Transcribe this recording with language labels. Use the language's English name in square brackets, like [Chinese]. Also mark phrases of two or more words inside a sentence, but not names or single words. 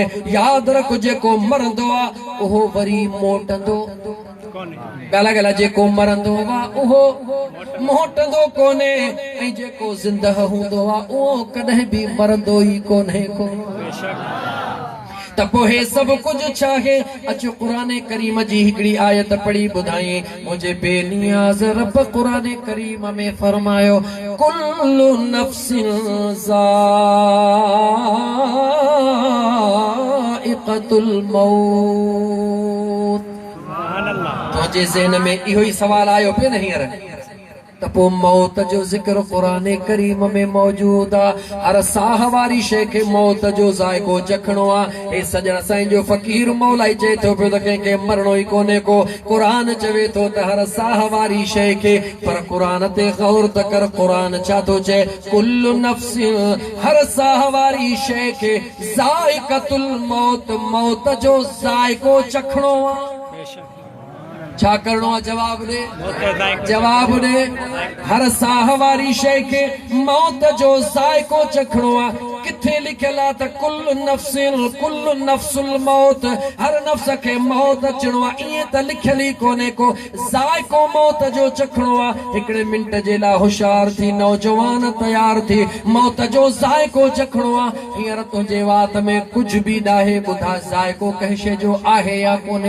[Sindhi] यादि रख, जेको मरंदो आहे उहो वरी मोटंदो ॻाल्हि ॻाल्हि, जेको मरंदो आहे उहो मोटंदो कोन्हे, ऐं जेको ज़िंदह हूंदो आहे उहो कॾहिं बि मरंदो ई कोन्हे को। त पोइ हे सभु कुझु छा आहे? अचो क़ुरान करीम जी हिकिड़ी आयत पढ़ी ॿुधाई। मुंहिंजे बेनियाज़ रब क़ुरान करीम में फरमायो, [Arabic] كل نفس ذائقة الموت. [Sindhi] तुंहिंजे ज़हन में इहो ई सवाल आयो पियो न हींअर? त पोइ मौत जो ज़िक्र क़ुरान करीम में मौजूद आहे। हर साह वारी शइ खे मौत जो ज़ाइक़ो चखणो आहे। हे सॼण साईं जो फ़क़ीर मौलाई चए थो पियो त कंहिंखे मरणो ई कोन्हे को। क़ुरान चवे थो त हर साह वारी शइ खे, पर क़ुरान ते गौर त कर, क़ुरान छा थो चए? [Arabic] كل نفس, [Sindhi] हर साह वारी शइ खे [Arabic] ذائقة الموت, [Sindhi] मौत जो ज़ाइक़ो चखणो आहे। छा करणो आहे? जवाब ॾे। जवाब ॾे। हर साह वारी शइ खे मौत जो ज़ाइक़ो चखणो आहे। किथे लिखियल आहे त [Arabic] كل نفس كل نفس الموت, [Sindhi] हर नफ़्स खे मौत अचणो आहे, ईअं त लिखियल ई कोन्हे को। ज़ाइक़ो मौत जो चखणो आहे। हिकिड़े मिंट जे लाइ होशियार थी, नौजवान तयार थी, मौत जो ज़ाइक़ो चखणो आहे। हींअर तुंहिंजे वात में कुझु बि नाहे, ॿुधा ज़ाइक़ो कंहिं शइ जो आहे या कोन्हे?